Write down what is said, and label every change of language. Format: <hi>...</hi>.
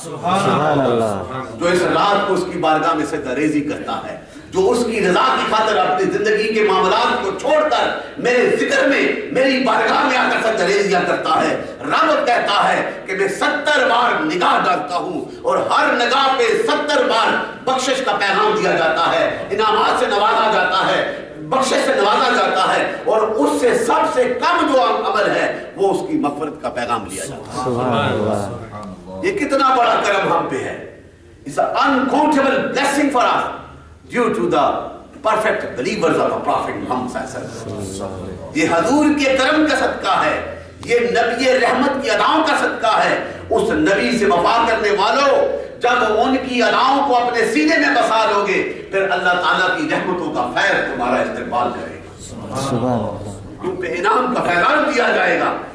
<ur>سبحان اللہ. جو اس رات کو اس کی بارگاہ میں سجدہ ریزی کرتا ہے, جو اس کی رضا کی خاطر اپنی زندگی کے معاملات کو چھوڑ کر میرے ذکر میں, میری بارگاہ میں آ کر سجدہ ریزیاں کرتا ہے, رب کہتا ہے کہ میں 70 بار نگاہ ڈالتا ہوں, اور ہر نگاہ پہ 70 بار بخشش کا پیغام دیا جاتا ہے, انعامات سے نوازا جاتا ہے, بخشش سے نوازا جاتا ہے, اور اس سے سب سے کم جو عمل ہے وہ اس کی مغفرت کا پیغام لیا جاتا ہے. یہ کتنا بڑا کرم ہم پہ ہے.</ur> <en>It's an uncountable blessing for us due to the perfect believers of the Prophet Muhammad صلی اللہ علیہ وسلم.</en> <ur>یہ حضور کے کرم کا صدقہ ہے, یہ نبی رحمت کی اداؤں کا صدقہ ہے. اس نبی سے وفا کرنے والوں, جب ان کی اداؤں کو اپنے سینے میں بسا لو گے, پھر اللہ تعالیٰ کی رحمتوں کا فیض تمہارا استقبال کرے گا, تم پہ انعام کا فیضان دیا جائے گا.</ur>